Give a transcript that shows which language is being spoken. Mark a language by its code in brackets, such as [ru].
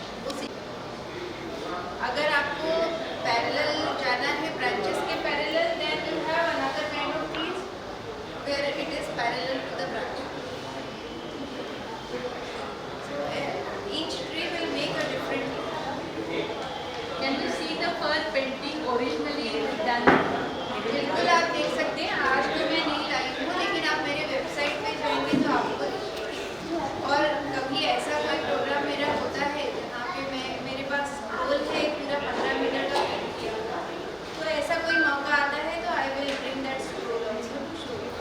[hi] उसी अगर आपको पैरेलल जाना है ब्रांचेस के parallel, [en] Then you have another kind of trees where it is parallel to the branch. So each tree will make a different tree. Can you see the first painting originally done? [hi] बिल्कुल आप देख सकते हैं. आज तो मैं नहीं लाई हूँ, लेकिन आप मेरे वेबसाइट पे जाएंगे तो आपको दिखेगी. और कभी ऐसा कोई प्रोग्राम मेरा होता है जहाँ पे मेरे पास रोल है पूरा 15 मिनट का पेंट किया हुआ, तो ऐसा कोई मौका आता है तो [en] I will bring that role also to show you.